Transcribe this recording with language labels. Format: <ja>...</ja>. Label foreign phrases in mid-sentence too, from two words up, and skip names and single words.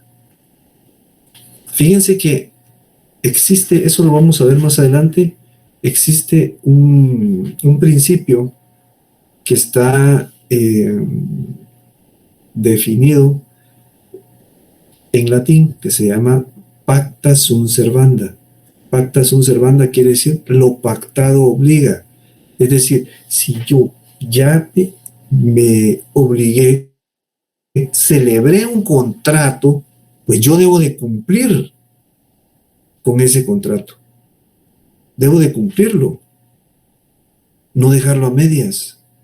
<es>Fíjense que existe, eso lo vamos a ver más adelante, existe un principio que está definido en latín, que se llama</es> <la>pacta sunt servanda. Pacta sunt servanda</la> <es>quiere decir lo pactado obliga. Es decir, si yo ya me obligué, celebré un contrato, pues yo debo de cumplir con ese contrato. Debo de cumplirlo, no dejarlo a medias.</es>